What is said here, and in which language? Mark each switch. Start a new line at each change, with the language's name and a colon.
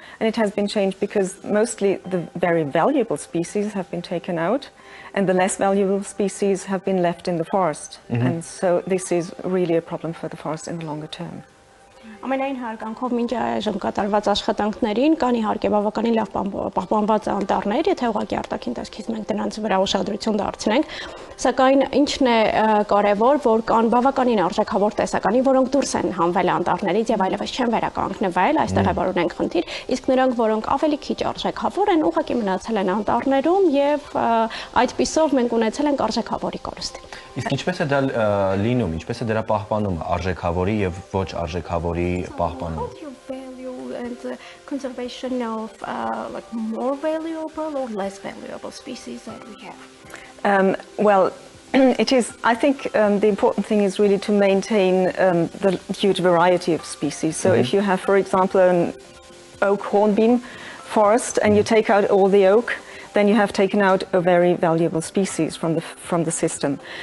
English: And it has been changed because mostly the very valuable species have been taken out and the less valuable species have been left in the forest. And so this is really a problem for the forest in the longer term.
Armenian: Ամենայն հարգանքով մինչ այժմ կատարված աշխատանքներին կան իհարկե բավականին լավ պահպանված անտառներ, եթե ուղղակի արտաքին տեսքից մենք դրանց վրա ուշադրություն դարձնենք, սակայն ինչն է կարևոր, որ կան բավականին արժեքավոր տեսականի, որոնք դուրս են հանվել անտառներից եւ այլևս չեն վերականգնվել, այստեղ է որ ունենք խնդիր, իսկ նրանք, որոնք ավելի քիչ արժեքավոր են, ուղղակի մնացել են անտառներում եւ այդպիսով մենք ունեցել ենք արժեքավորի կորուստ։ Իսկ ինչպես է դա լինում, ինչպես է դրա պահպանումը, արժեքավորի եւ ոչ արժեքավորի պահպանումը։
English: What your value and the conservation of like more valuable or less valuable species that we have? Well, it is. I think the important thing is really to maintain the huge variety of species. So if you have, for example, an oak hornbeam forest and you take out all the oak, then you have taken out a very valuable species from the system.